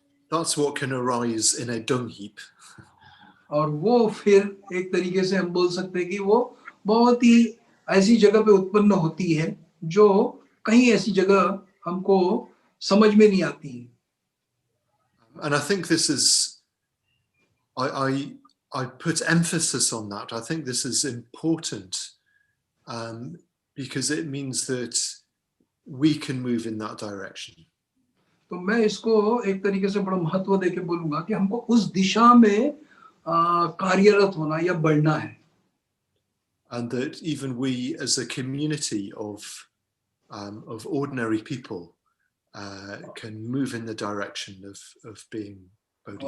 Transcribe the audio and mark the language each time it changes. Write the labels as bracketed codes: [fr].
[en] That's what can arise in a dung heap. [hi] और वो फिर एक तरीके से हम बोल सकते हैं कि वो बहुत ही ऐसी जगह पे उत्पन्न होती है जो कहीं ऐसी जगह हमको समझ में नहीं आती है. [en] And I think this is, I put emphasis on that. I think this is important because it means that we can move in that direction. [hi] तो मैं इसको एक तरीके से बड़ा महत्व देके बोलूंगा कि हमको उस दिशा में कार्यरत होना या बढ़ना है. [en] And that even we as a community of ordinary people can move in the direction of being bodhisattva.